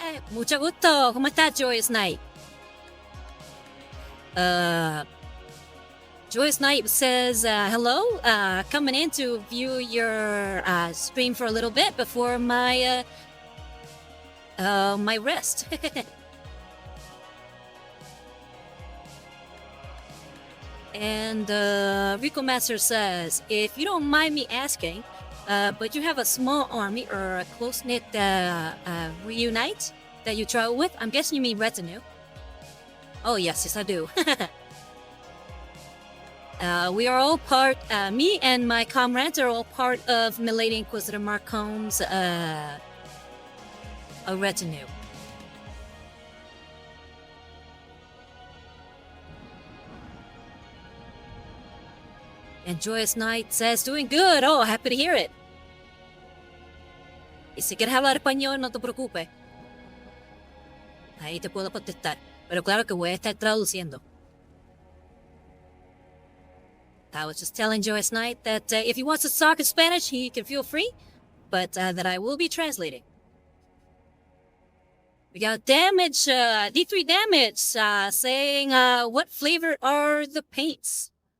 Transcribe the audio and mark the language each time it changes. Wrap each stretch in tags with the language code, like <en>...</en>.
<es>Mucho gusto. ¿Cómo estás, Joyous Knight?</es> <en>Joyous Knight says, hello, coming in to view your stream for a little bit before my my rest. And Rico Master says, if you don't mind me asking, but you have a small army or a close-knit reunite that you travel with? I'm guessing you mean retinue. Oh, yes, I do. We are all part, me and my comrades are all part of Milady Inquisitor Marcom's a retinue. And Joyous Knight says, doing good. Oh, happy to hear it.</en> <es>Y si quieres hablar español, no te preocupes. Ahí te puedo contestar. Pero claro que voy a estar traduciendo.</es> <en>I was just telling Joyous Knight that if he wants to talk in Spanish, he can feel free. But that I will be translating. We got damage, D3 damage, saying, what flavor are the paints?</en>